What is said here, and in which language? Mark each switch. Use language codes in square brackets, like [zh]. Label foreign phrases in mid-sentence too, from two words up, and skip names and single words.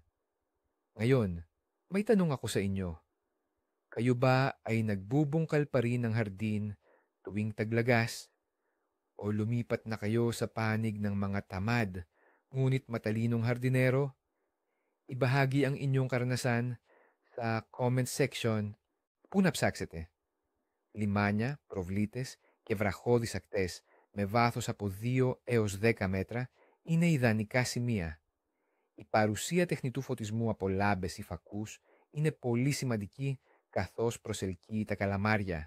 [tl] Ngayon, may tanong ako sa inyo. Kayo ba ay nagbubungkal pa rin ng hardin tuwing taglagas? O lumipat na kayo sa panig ng mga tamad, ngunit matalinong hardinero? Ibahagi ang inyong karanasan sa [en] comment section. [el] Πού να ψάξετε? Λιμάνια, προβλήτες και βραχώδεις ακτές με βάθος από 2 έως 10 μέτρα είναι ιδανικά σημεία. Η παρουσία τεχνητού φωτισμού από λάμπες ή φακούς είναι πολύ σημαντική, καθώς προσελκύει τα καλαμάρια.